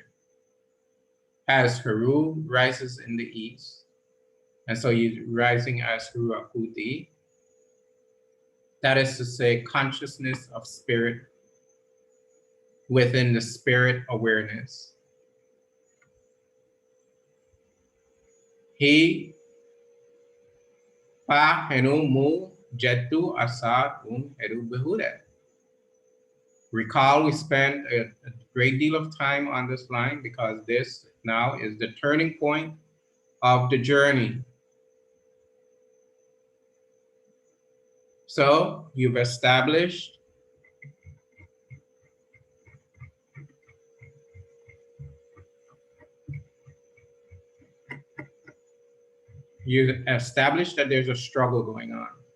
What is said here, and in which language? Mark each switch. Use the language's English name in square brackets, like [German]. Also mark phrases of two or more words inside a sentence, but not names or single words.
[English] As Heru rises in the east, and so he's rising as Heru Akuti, that is to say, consciousness of spirit within the spirit awareness. [Ancient Egyptian] He pa henu mu jetu asad Heru Behudet. [English] Recall, we spent a great deal of time on this line because this now is the turning point of the journey. So you've established that there's a struggle going on.